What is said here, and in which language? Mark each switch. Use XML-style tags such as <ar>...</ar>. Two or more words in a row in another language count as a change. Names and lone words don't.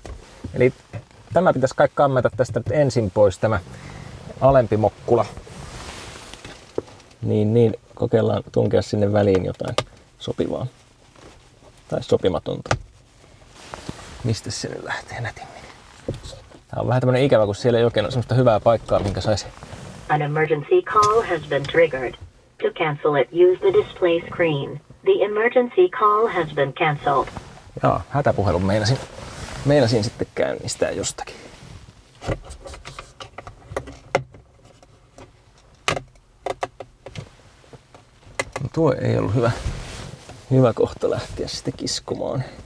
<fi>Eli tämä pitäisi kai kammeta tästä nyt ensin pois, tämä alempi mokkula. Niin, kokeillaan tunkea sinne väliin jotain sopivaa tai sopimatonta. Mistä se nyt lähtee nätimmin? Tää on vähän tämmönen ikävä, kun siellä ei oikein ole semmoista hyvää paikkaa, minkä saisi.</fi> <en>An emergency call has been triggered. To cancel it, use the display screen. The emergency call has been cancelled.</en> <fi>Jaa, hätäpuhelun meinasin sitten käynnistää jostakin. No tuo ei ollut hyvä kohta lähteä sitten kiskomaan.</fi>